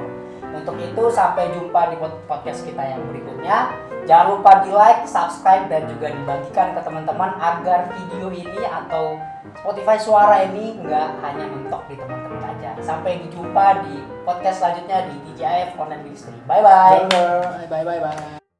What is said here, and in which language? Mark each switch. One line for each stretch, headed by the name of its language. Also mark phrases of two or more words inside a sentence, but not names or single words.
Indonesian: Untuk itu, sampai jumpa di podcast kita yang berikutnya. Jangan lupa di like, subscribe, dan juga dibagikan ke teman-teman agar video ini atau Spotify suara ini nggak hanya mentok di teman-teman aja. Sampai jumpa di podcast selanjutnya di TGIF Online Ministry.
English: Bye-bye.
Indonesian: Dadah.
English: Bye bye bye bye.